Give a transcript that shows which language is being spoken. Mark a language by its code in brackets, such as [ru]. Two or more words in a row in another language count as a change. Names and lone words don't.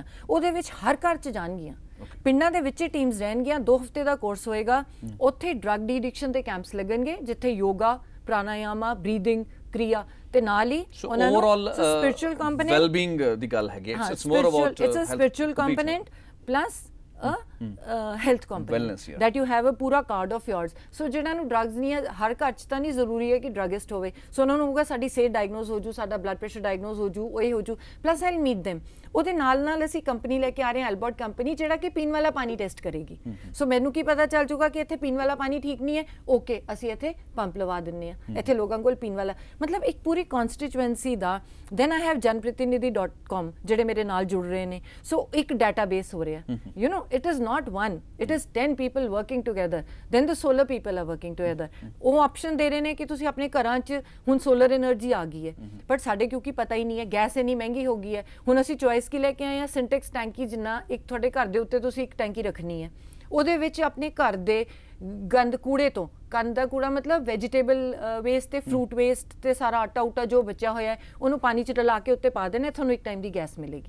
[pa] ਉਹਦੇ ਵਿੱਚ ਹਰ ਘਰ 'ਚ ਜਾਣਗੀਆਂ, ਪਿੰਡਾਂ ਦੇ ਵਿੱਚ ਟੀਮਸ ਰਹਿਣਗੀਆਂ। 2 ਹਫ਼ਤੇ ਦਾ ਕੋਰਸ ਹੋਏਗਾ। ਉੱਥੇ [en] drug de-addiction [pa] ਦੇ ਕੈਂਪਸ ਲੱਗਣਗੇ, ਜਿੱਥੇ ਯੋਗਾ, ਪ੍ਰਾਣਾਯਾਮਾ, ਬਰੀਥਿੰਗ ਕ੍ਰਿਆ ਤੇ ਨਾਲ ਹੀ ਉਹਨਾਂ ਨੂੰ [en] spiritual component, [pa] ਵੈਲਬੀਇੰਗ ਦੀ ਗੱਲ ਹੈਗੀ। [en] It's more about It's a spiritual component plus health component that you have a ਪੂਰਾ card of yours। [pa] ਸੋ ਜਿਹਨਾਂ ਨੂੰ ਡਰੱਗਸ ਨਹੀਂ ਹੈ, ਹਰ ਘਰ 'ਚ ਤਾਂ ਨਹੀਂ ਜ਼ਰੂਰੀ ਹੈ ਕਿ ਡਰੱਗਿਸਟ ਹੋਵੇ। ਸੋ ਉਹਨਾਂ ਨੂੰ ਹੋਊਗਾ ਸਾਡੀ ਸਿਹਤ ਡਾਇਗਨੋਸ ਹੋ ਜੂ, ਸਾਡਾ [en] blood pressure [pa] ਡਾਇਗਨੋਸ ਹੋ ਜੂ, ਉਹ ਹੀ ਹੋ ਜੂ, [en] plus I meet them. [pa] ਉਹਦੇ ਨਾਲ ਅਸੀਂ ਕੰਪਨੀ ਲੈ ਕੇ ਆ ਰਹੇ ਹਾਂ, ਐਲਬਰਟ ਕੰਪਨੀ, ਜਿਹੜਾ ਕਿ ਪੀਣ ਵਾਲਾ ਪਾਣੀ ਟੈਸਟ ਕਰੇਗੀ। ਸੋ ਮੈਨੂੰ ਕੀ ਪਤਾ ਚੱਲ ਜੂਗਾ ਕਿ ਇੱਥੇ ਪੀਣ ਵਾਲਾ ਪਾਣੀ ਠੀਕ ਨਹੀਂ ਹੈ, ਓਕੇ ਅਸੀਂ ਇੱਥੇ ਪੰਪ ਲਵਾ ਦਿੰਦੇ ਹਾਂ, ਇੱਥੇ ਲੋਕਾਂ ਕੋਲ ਪੀਣ ਵਾਲਾ, ਮਤਲਬ ਇੱਕ ਪੂਰੀ ਕਨਸਟੀਚੁਐਂਸੀ ਦਾ। [en] Then I have [pa] janprathinidhi.com ਜਿਹੜੇ ਮੇਰੇ ਨਾਲ ਜੁੜ ਰਹੇ ਨੇ। ਸੋ ਇੱਕ ਡਾਟਾਬੇਸ ਹੋ ਰਿਹਾ, [en] You know it is not one, it is 10 people working together, then the solar people are working together। [pa] ਉਹ ਆਪਸ਼ਨ ਦੇ ਰਹੇ ਨੇ ਕਿ ਤੁਸੀਂ ਆਪਣੇ ਘਰਾਂ 'ਚ ਹੁਣ [en] solar energy [pa] ਆ ਗਈ ਹੈ, ਬਟ ਸਾਡੇ ਕਿਉਂਕਿ ਪਤਾ ਹੀ ਨਹੀਂ ਹੈ, ਗੈਸ ਇੰਨੀ ਮਹਿੰਗੀ ਹੋ ਗਈ ਹੈ। ਹੁਣ ਅਸੀਂ ਚੋਇਸ ਕੀ ਲੈ ਕੇ ਆਏ ਹਾਂ, ਸਿੰਟੈਕਸ ਟੈਂਕੀ, ਜਿੰਨਾ ਇੱਕ ਤੁਹਾਡੇ ਘਰ ਦੇ ਉੱਤੇ ਤੁਸੀਂ ਇੱਕ ਟੈਂਕੀ ਰੱਖਣੀ ਹੈ, ਉਹਦੇ ਵਿੱਚ ਆਪਣੇ ਘਰ ਦੇ ਗੰਦ ਕੂੜੇ ਤੋਂ, ਕੰਦ ਦਾ ਕੂੜਾ ਮਤਲਬ [en] vegetable waste [pa] ਤੇ [en] fruit waste [pa] ਤੇ ਸਾਰਾ ਆਟਾ ਉਟਾ ਜੋ ਬਚਿਆ ਹੋਇਆ ਹੈ, ਉਹਨੂੰ ਪਾਣੀ 'ਚ ਰਲਾ ਕੇ ਉੱਤੇ ਪਾ ਦੇਣਾ, ਤੁਹਾਨੂੰ ਇੱਕ ਟਾਈਮ ਦੀ ਗੈਸ ਮਿਲੇਗੀ।